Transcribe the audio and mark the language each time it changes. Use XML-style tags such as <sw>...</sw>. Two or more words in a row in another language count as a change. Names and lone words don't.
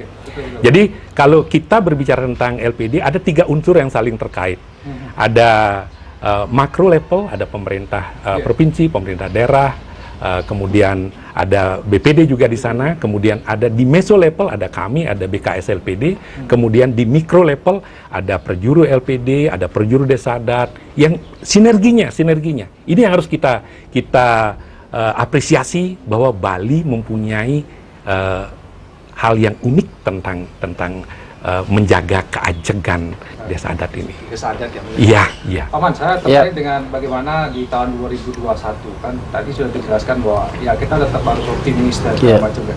<id>Jadi kalau kita berbicara tentang LPD, ada 3 unsur yang saling terkait. Ada makro level, ada pemerintah provinsi, pemerintah daerah, kemudian ada BPD juga di sana, kemudian ada di meso level, ada kami, ada BKS LPD, kemudian di mikro level ada perjuru LPD, ada perjuru desa adat, yang sinerginya. Ini yang harus kita apresiasi bahwa Bali mempunyai hal yang unik tentang menjaga keajegan desa adat ini. Desa adat ya. Iya. Paman, saya tertarik dengan bagaimana di tahun 2021 kan tadi sudah dijelaskan bahwa ya kita tetap harus optimis dan segala macam ya.</id>